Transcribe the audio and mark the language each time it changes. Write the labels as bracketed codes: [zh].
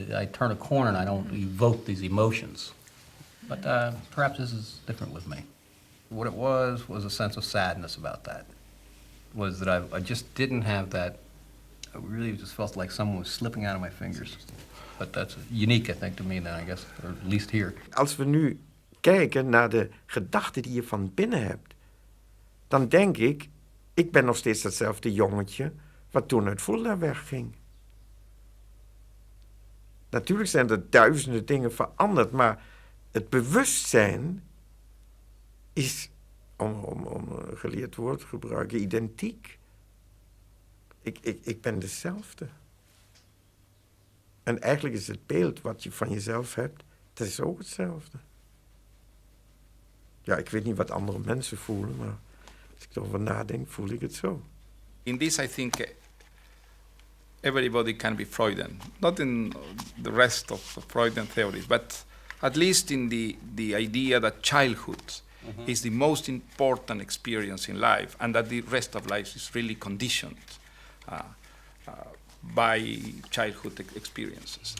[en] I turn a corner and I don't evoke these emotions. But perhaps this is different with me. What it was a sense of sadness about that. Was that I just didn't have that. I really just felt like someone was slipping out of my fingers. But that's unique, I think, to me then, I guess, or at least here. [nl] Als we nu kijken naar de gedachten die je van binnen hebt, dan denk ik ben nog steeds datzelfde jongetje wat toen uit Fulda wegging. Natuurlijk zijn er duizenden dingen veranderd, maar het bewustzijn is, om een geleerd woord te gebruiken, identiek. Ik ben dezelfde. En eigenlijk is het beeld wat je van jezelf hebt, dat is ook hetzelfde. Ja, ik weet niet wat andere mensen voelen, maar als ik erover nadenk, voel ik het zo. [en] In this, I think everybody can be Freudian. Not in the rest of the Freudian theories, but at least in the idea that childhood is the most important experience in life, and that the rest of life is really conditioned by childhood experiences.